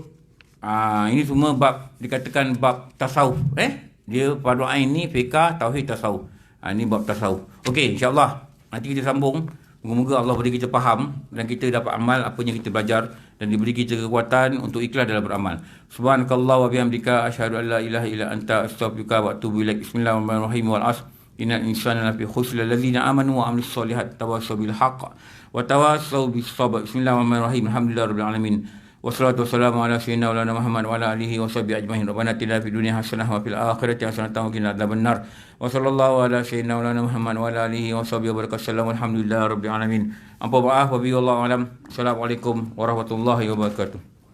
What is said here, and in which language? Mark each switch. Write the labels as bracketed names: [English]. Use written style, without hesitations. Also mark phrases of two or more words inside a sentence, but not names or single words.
[Malay] Ini semua bab, dikatakan bab tasawuf. Dia fardu ain ni fiqh, tauhid, tasawuf. Ini bab tasawuf. Okey, insya-Allah nanti kita sambung. Moga-moga Allah beri kita faham dan kita dapat amal apa yang kita belajar dan diberi kita kekuatan untuk ikhlas dalam beramal. [Arabic] سبحانك الله وبحمدك أشهد أن لا إله إلا أنت أستغفرك وأتوب إليك. بسم الله الرحمن الرحيم. والعصر إن الإنسان لفي خسر الذين آمنوا وعملوا الصالحات تواصوا بالحق وتواصوا بالصبر. بسم الله الرحمن الرحيم. الحمد لله رب العالمين. والصلاة والسلام على سيدنا محمد وعلى آله وصحبه أجمعين. ربنا آتنا في الدنيا حسنة وفي الآخرة حسنة وقنا عذاب النار. وصلى الله على سيدنا محمد وعلى آله وصحبه وبركاته. الحمد لله رب العالمين. [Malay] Ampun maaf [Arabic] وبالله أعلم. السلام عليكم ورحمة الله وبركاته.